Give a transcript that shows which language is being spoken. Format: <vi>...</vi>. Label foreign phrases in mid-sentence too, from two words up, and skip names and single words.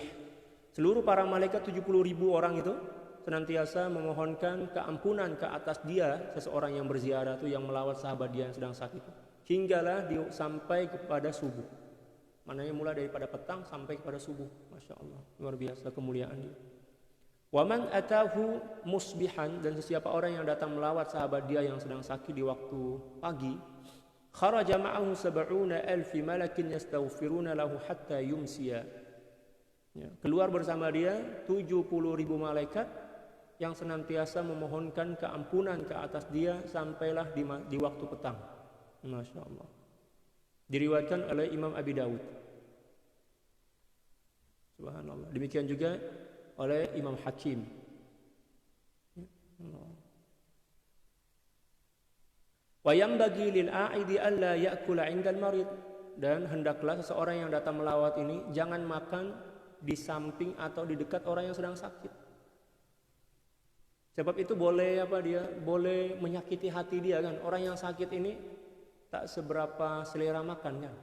<ms>Seluruh para malaikat 70.000 orang itu senantiasa memohonkan keampunan ke atas dia, seseorang yang berziarah itu, yang melawat sahabat dia yang sedang sakit itu, hinggalah sampai kepada subuh. Maknanya mulai daripada petang sampai kepada subuh.</ms> <ar>ما شاء الله,</ar> <ms>luar biasa kemuliaan dia.</ms> <ar>ومن أتاه مصبحا,</ar> <ms>dan sesiapa orang yang datang melawat sahabat dia yang sedang sakit di waktu pagi,</ms> <ar>خرج معه 70,000 ملك يستغفرون له حتى يمسي.</ar> <ms>Ya, keluar bersama dia 70.000 malaikat yang senantiasa memohonkan keampunan ke atas dia sampailah di waktu petang.</ms> <ar>ما شاء الله.</ar> <ms>Diriwayatkan oleh Imam Abi Dawud. Subhanallah. Demikian juga oleh Imam Hakim.</ms> <ar>وينبغي للعائد ألا يأكل عند المريض,</ar> <ms>dan hendaklah seseorang yang datang melawat ini jangan makan di samping atau di dekat orang yang sedang sakit. Sebab itu boleh boleh menyakiti hati dia kan. Orang yang sakit ini tak seberapa selera makan kan.</ms>